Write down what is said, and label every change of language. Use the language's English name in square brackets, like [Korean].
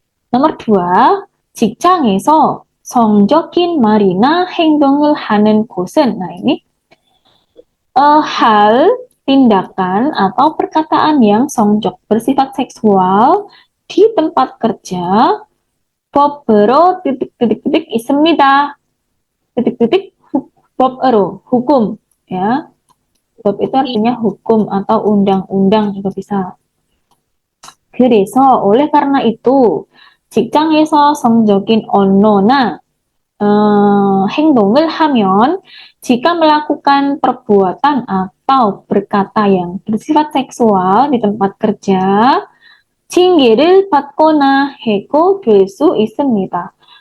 [Indonesian] nomor 2, [Korean] 직장에서 성적인 말이나 행동을 하는 곳은. [Indonesian] Nah ini hal, tindakan atau perkataan yang 성적, bersifat seksual di tempat kerja. [Korean] 법으로 titik-titik 있습니다. [Indonesian] titik-titik 법으로, hukum ya. 법 itu artinya hukum atau undang-undang juga bisa. [Korean] 그래서 [Indonesian] oleh karena itu [Korean] 직장에서 성적인 언어나 행동을 하면, [Indonesian] jika melakukan perbuatan atau berkata yang bersifat seksual di tempat kerja, [Korean] 징계를 받거나 해고될 수 있습니다.